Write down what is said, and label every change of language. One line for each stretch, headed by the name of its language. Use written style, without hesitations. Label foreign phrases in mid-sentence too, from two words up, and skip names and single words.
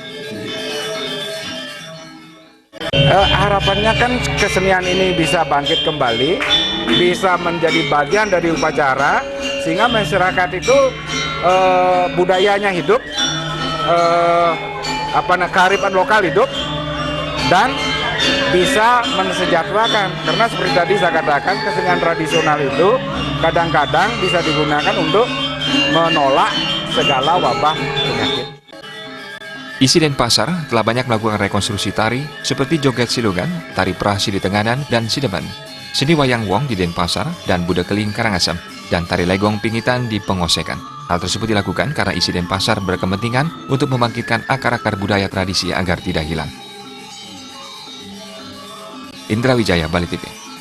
Indonesian: Harapannya kan kesenian ini bisa bangkit kembali, bisa menjadi bagian dari upacara, sehingga masyarakat itu budayanya hidup, kearifan lokal hidup, dan bisa mensejahterakan. Karena seperti tadi saya katakan, kesenian tradisional itu kadang-kadang bisa digunakan untuk menolak segala wabah penyakit. ISI Denpasar telah banyak melakukan rekonstruksi tari seperti joget silugan, tari prasi di Tenganan dan Sidemen, seni wayang wong di Denpasar dan Buda Keling Karangasem, dan tari Legong Pingitan di Pengosekan. Hal tersebut dilakukan karena ISI Denpasar berkepentingan untuk membangkitkan akar-akar budaya tradisi agar tidak hilang. Indra Wijaya, Bali TV.